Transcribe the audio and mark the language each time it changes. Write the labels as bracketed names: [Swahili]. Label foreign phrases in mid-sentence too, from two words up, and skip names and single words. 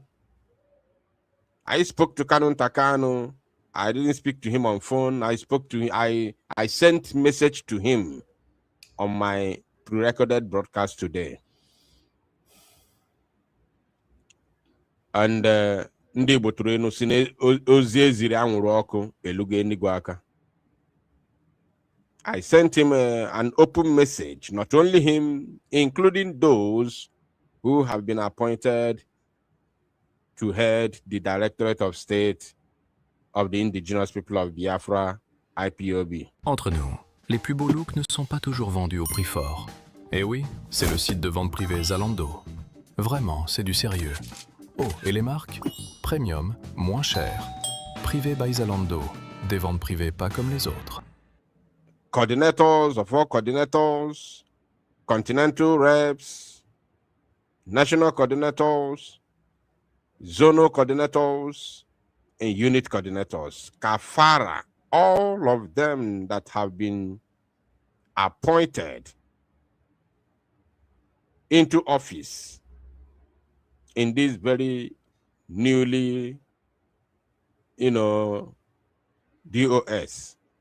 [English] I spoke to Canon Takano. I didn't speak to him on phone. I spoke to him. I sent message to him on my pre-recorded broadcast today. [Igbo] And ndị Igbo tụrụ enu si na ozi eziri anwụrụ ọkụ elugo enigwe aka. [English] I sent him an open message, not only him, including those who have been appointed to head the Directorate of State of the Indigenous People of Biafra, IPOB. [French] Entre nous, les plus beaux looks ne sont pas toujours vendus au prix fort. Et oui, c'est le site de vente privée Zalando. Vraiment, c'est du sérieux. Oh, et les marques? Premium, moins cher. Privé by Zalando. Des ventes privées pas comme les autres. [English] Coordinators of all coordinators, continental reps, national coordinators, zonal coordinators, and unit coordinators. Kafara, all of them that have been appointed into office in this very newly, DOS.